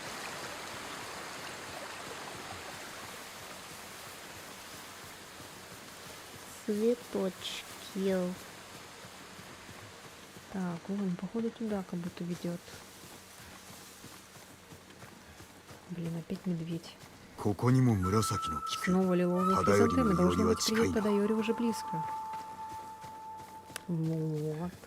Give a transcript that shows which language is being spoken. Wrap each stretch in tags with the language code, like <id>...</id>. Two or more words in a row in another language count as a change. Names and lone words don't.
<ru>Цветочки. Так, вон, походу туда как будто ведет. Блин, опять медведь.</ru> <ja>ここにも紫の菊</ja> <ru>Снова лиловые Тадаёри хризантемы. ну Должно</ru> <ja>Йори</ja> <ru>быть,</ru> <ja>ва</ja> <ru>приют</ru> <ja>цикай.</ja> <ru>Тадаёри уже близко. Вот.</ru>